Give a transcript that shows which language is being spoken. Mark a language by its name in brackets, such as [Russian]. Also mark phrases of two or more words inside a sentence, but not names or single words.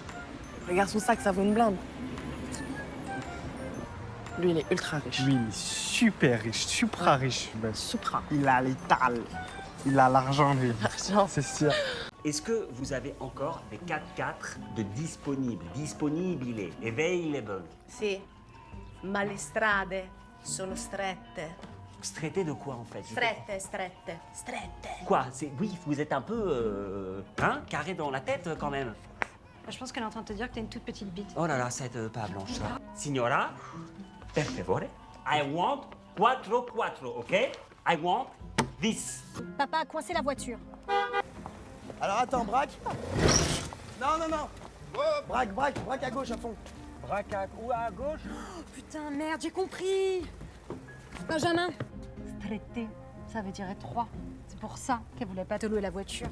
[French] Regarde son sac, ça vaut une blinde. Lui, il est ultra riche. Lui, il est super riche, supra riche. Ben, Supra. il a l'étal. Il a l'argent, lui. L'argent. C'est sûr. Est-ce que vous avez encore des 4x4 de disponibles? [Italian] Disponibile, available. Sì, ma le strade sono strette. [French] Traité de quoi en fait? [Italian] Strette. [French] Quoi? Oui, vous êtes un peu, carré dans la tête quand même. Je pense qu'elle est en train de te dire que t'as une toute petite bite. Oh là là, cette pas blanche là. [Italian] Signora, per favore, [English] I want 4x4, ok? I want this. [French] Papa a coincé la voiture. Alors attends, braque. Non. Braque à gauche à fond. Braque où à gauche? Putain, merde, j'ai compris. Benjamin. Strette, ça veut dire étroit. C'est pour ça qu'elle voulait pas te louer la voiture.